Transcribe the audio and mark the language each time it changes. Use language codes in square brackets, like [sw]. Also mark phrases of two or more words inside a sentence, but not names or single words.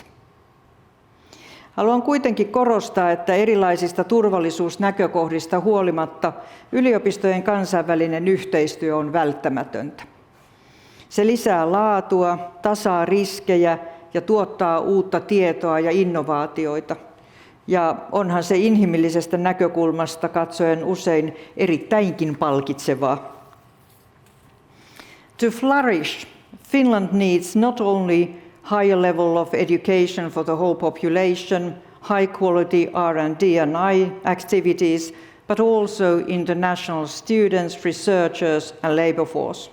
[fi] Haluan kuitenkin korostaa, että erilaisista turvallisuusnäkökohdista huolimatta yliopistojen kansainvälinen yhteistyö on välttämätöntä. Se lisää laatua, tasaa riskejä ja tuottaa uutta tietoa ja innovaatioita. Ja onhan se inhimillisestä näkökulmasta katsoen usein erittäinkin palkitsevaa. [en] To flourish, Finland needs not only higher level of education for the whole population, high quality R&D and I activities, but also international students, researchers and labor force.